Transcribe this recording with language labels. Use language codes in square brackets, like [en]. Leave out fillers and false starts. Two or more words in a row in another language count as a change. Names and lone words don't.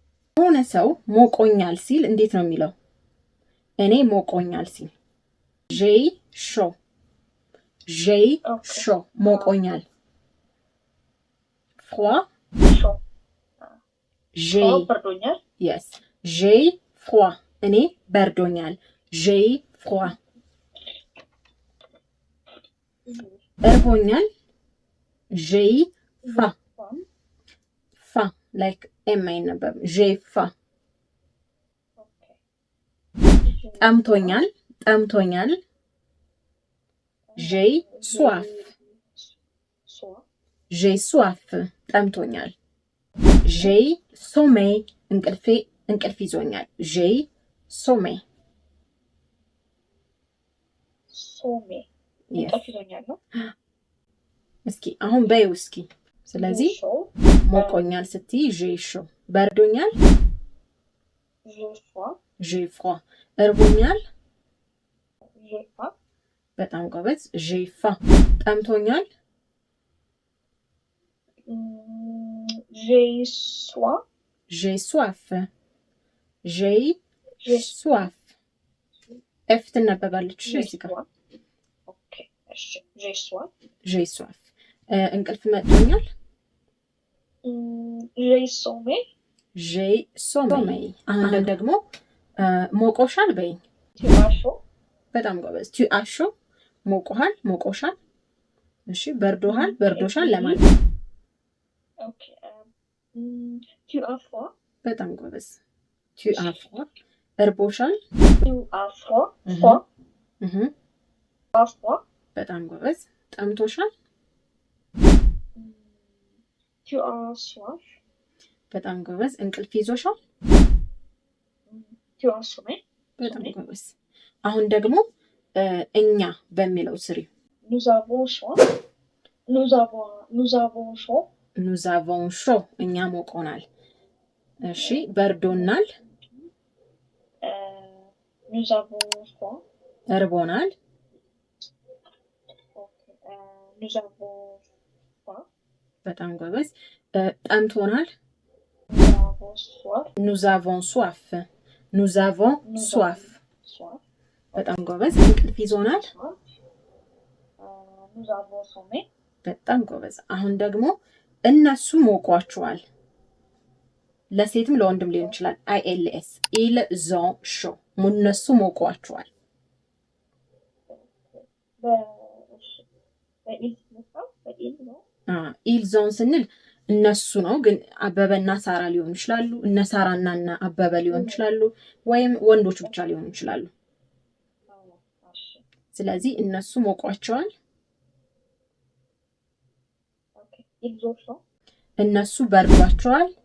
[am] ሆነ ሰው ሞቆኛል ሲል እንዴት ነው የሚለው? እኔ ሞቆኛል ሲል [fr] j'ai chaud [am] ሞቆኛል [fr] froid j'ai [am] በርዶኛል [fr] yes j'ai froid [am] እኔ በርዶኛል [fr] j'ai froid እርቦኛል j'ai faim like m አይነበብም j'ai faim ጠምቶኛል j'ai soif ጠምቶኛል j'ai sommeil [am] እንቅልፍ ይዞኛል [fr] j'ai sommeil [am] እንቅልፍ ይዞኛል ነው እስኪ አሁን በይው እስኪ ስለዚህ ሞቆኛል ስትይ [fr] j'ai chaud [am] በርዶኛል [fr] j'ai froid [am] እርቦኛል በጣም ጎበዝ [fr] j'ai faim [am] ጠምቶኛል [fr] j'ai soif [am] ኤፍ ትነበባለች እዚህ ጋር [fr] j'ai soif [am] እንቅልፍ መጥቶኛል [fr] j'ai sommeil [am] አሁን ደግሞ ሞቆሻል በይኝ በጣም ጎበዝ [fr] tu as chaud [am] ሞቆሻል እሺ በርዶሻል ለማለት [fr] ኦኬ tu as froid [am] በጣም ጎበዝ [fr] tu as froid [am] እርቦሻል [fr] tu as froid [am] በጣም ጎበዝ ጠምቶሻል [fr] tu as soif [am] በጣም ጎበዝ እንቅልፍ ይዞሻል [fr] tu as sommeil [am] በጣም ጎበዝ አሁን ደግሞ እኛ በሚለው ስሪ [fr] nous avons chaud [am] እኛ ሞቆናል እሺ በርዶናል [fr] nous avons froid [am] እርቦናል [fr] nous avons froid [am] በጣም ጎበዝ ጠምቶናል [fr] nous avons soif [am] በጣም ጎበዝ እንቅልፍ ይዞናል [fr] nous avons sommeil [am] በጣም ጎበዝ አሁን ደግሞ እነሱ ሞቋቸዋል ለሴትም ለወንድም ሊሆን ይችላል [fr] ILS ils ont chaud [am] እነሱ ሞቋቸዋል [fr] ils ont [am] ስንል እነሱ ነው ግን አበበና ሳራ ሊሆን ይችላሉ እነ ሳራና አበበ ሊሆን ይችላሉ ወይም ወንዶች ብቻ ሊሆን ይችላሉ ስለዚህ እነሱ ሞቋቸዋል እነሱ በርዷቸዋል